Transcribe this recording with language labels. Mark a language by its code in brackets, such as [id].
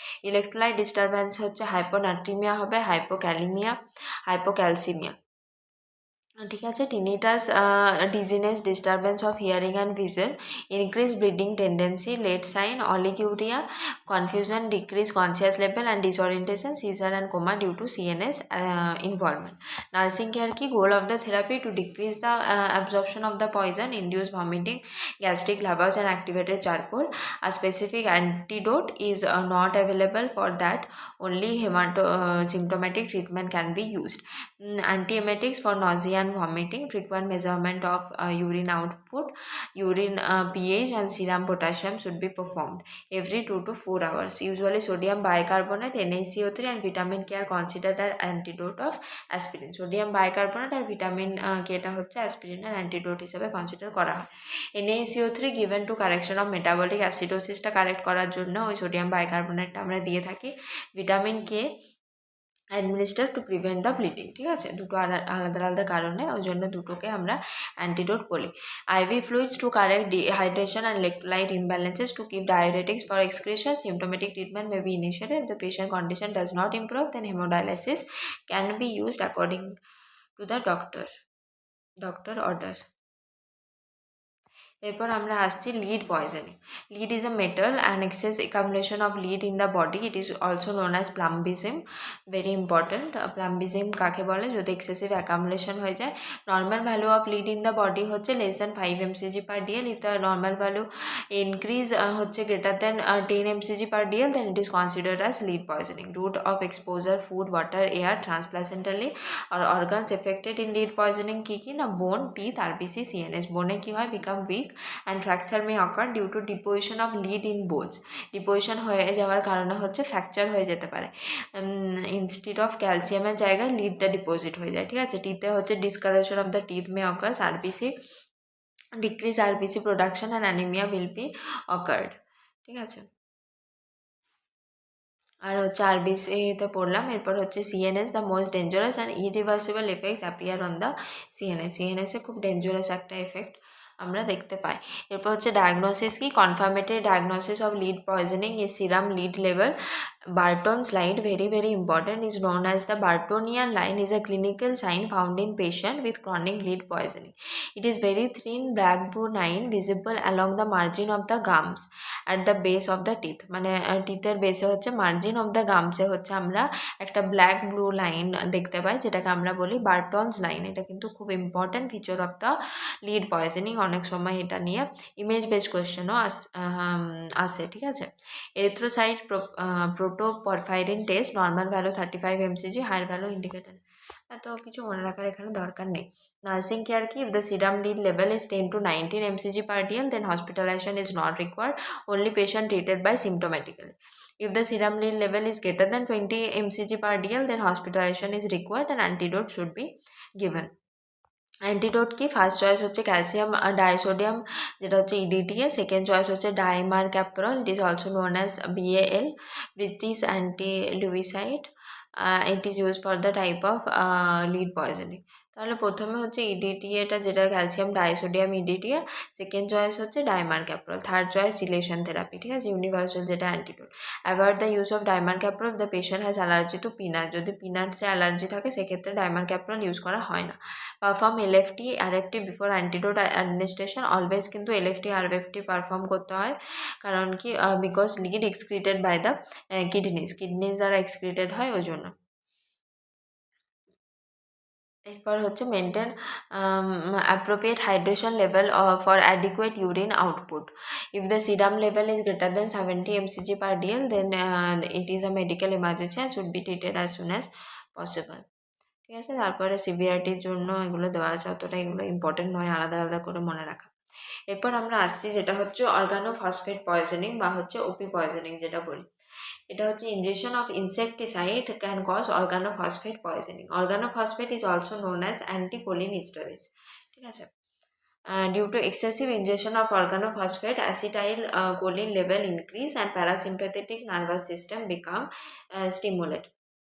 [bn] Electrolyte disturbance হচ্ছে হাইপোনাট্রিমিয়া হবে, hypokalaemia, hypocalcaemia, ঠিক আছে। [en] Tinnitus, dizziness, disturbance of hearing and vision, increase bleeding tendency, late sign, oliguria, confusion, decrease conscious level and disorientation, seizure and coma due to CNS involvement. [bn] Nursing care কি? [en] Goal of the therapy to decrease the absorption of the poison, induce vomiting, gastric lavage and activated charcoal. A specific antidote is not available for that, only symptomatic treatment can be used. Antiemetics for nausea and and vomiting, frequent measurement of urine output, urine pH and serum potassium should be performed every 2 to 4 hours. Usually sodium bicarbonate, NaCO3 and vitamin K are considered as antidote of aspirin. [bn] Sodium bicarbonate আর vitamin কেটা হচ্ছে অ্যাসপিরিনের antidote হিসেবে consider করা হয়। [en] NaCO3 given to correction of metabolic acidosis- [bn] টা correct করার জন্য ওই sodium বাইকার্বনেটটা আমরা দিয়ে থাকি। [en] Vitamin K administer to prevent the bleeding. [bn] ঠিক আছে, দুটো আলাদা আলাদা কারণে, ওই জন্য দুটোকে আমরা অ্যান্টিডোট বলি। [en] IV fluids to correct dehydration and electrolyte imbalances to keep diuretics for excretion. Symptomatic treatment may be initiated. If the patient condition does not improve, then hemodialysis can be used according to the doctor order. [bn] এরপর আমরা আসছি lead poisoning. [en] Lead is a metal and excess accumulation of lead in the body. It is also known as plumbism. Very important. Plumbism [bn] কাকে বলে? যদি [en] excessive accumulation [bn] হয়ে যায়। [en] Normal value of lead in the body হচ্ছে less than 5 mcg per dl. If the normal value increase হচ্ছে greater than 10 mcg per dl, then it is considered as lead poisoning. Route of exposure, food, water, air, transplacentally or organs affected in lead poisoning [bn] কি কি না? [en] Bone, teeth, RBC, CNS. [bn] বোনে কি হয়? [en] become weak and fracture may occur due to deposition of lead in bones. [bn] Deposition হয়ে যাওয়ার কারণে হচ্ছে ফ্র্যাকচার হয়ে যেতে পারে। ইনস্টিড অফ ক্যালসিয়ামের জায়গায় লিডটা ডিপোজিট হয়ে যায়। [en] ঠিক আছে, টিথে হচ্ছে discoloration of the teeth may occurs, RBC decrease RBC production and anaemia will be occurred. [bn] ঠিক আছে, আর হচ্ছে RBCতে পড়লাম। [en] এরপর হচ্ছে CNS, the most dangerous and irreversible effects appear on the CNS [bn] এ খুব ডেঞ্জারাস একটা এফেক্ট আমরা দেখতে পাই। এরপর হচ্ছে ডায়াগনোসিস কি? [en] Confirmatory diagnosis of lead poisoning is serum lead level Barton's line, very important, is known as the Bartonian line, is a clinical sign found in patient with chronic lead poisoning. It is very thin black blue line visible along the margin of the gums at the base of the teeth. [bn] মানে টিথের বেসে হচ্ছে margin of the গামসে হচ্ছে আমরা একটা black blue line দেখতে পাই, যেটাকে আমরা বলি বার্টনস লাইন। এটা কিন্তু খুব important feature of the lead poisoning. অনেক সময় এটা নিয়ে ইমেজ বেস কোয়েশ্চেনও আসে। [en] ঠিক আছে, erythrocyte protoporphyrin test, normal value 35 mcg, higher value indicated. [bn] এত কিছু মনে রাখার এখানে দরকার নেই। নার্সিং কেয়ার কি? [en] If the serum lead level is 10 to 19 mcg per dl, then hospitalization is not required. Only patient treated by symptomatically. If the serum lead level is greater than 20 mcg per dl, then hospitalization is required and antidote should be given. [bn] Antidote কি? First choice হচ্ছে calcium disodium, যেটা হচ্ছে EDTA। [en] Second choice হচ্ছে dimercaprol, it is also known as BAL, British anti lewisite. It is use for the type of lead poisoning. [bn] তাহলে প্রথমে হচ্ছে EDTA, [en] যেটা calcium disodium EDTA। [bn] Second choice হচ্ছে dimer ক্যাপ্রল। Third choice সিলেশন therapy. ঠিক আছে, universal যেটা antidote. [en] Avoid the use of dimercaprol if the patient has allergy to peanut. [bn] যদি পিনাটসে allergy থাকে সেক্ষেত্রে ডাইমার ক্যাপ্রল ইউজ করা হয় না। [en] Perform LFT RFT before antidote administration. [bn] Always কিন্তু LFT RFT পারফর্ম করতে হয়, কারণ কি? [en] because lead excreted by the kidneys [bn] দ্বারা এক্সক্রিটেড হয়, ওই জন্য। [en] এরপর হচ্ছে maintain appropriate hydration level for adequate urine output. If the serum level is greater than 70 mcg per dl, then it is a medical emergency and should be treated as soon as possible. [bn] ঠিক আছে, তারপরে সিভিয়ারিটির জন্য এগুলো দেওয়া আছে, অতটা এগুলো important নয় আলাদা আলাদা করে মনে রাখা। এরপর আমরা আসছি যেটা হচ্ছে অর্গানোফসফেট পয়জনিং বা হচ্ছে OP পয়জনিং যেটা বলি। [en] এটা হচ্ছে injection of insecticide can cause organophosphate poisoning. Organophosphate is also known as anticholinesteroids. ঠিক আছে, due to excessive ingestion of organophosphate, acetylcholine level increase and parasympathetic nervous system become stimulated.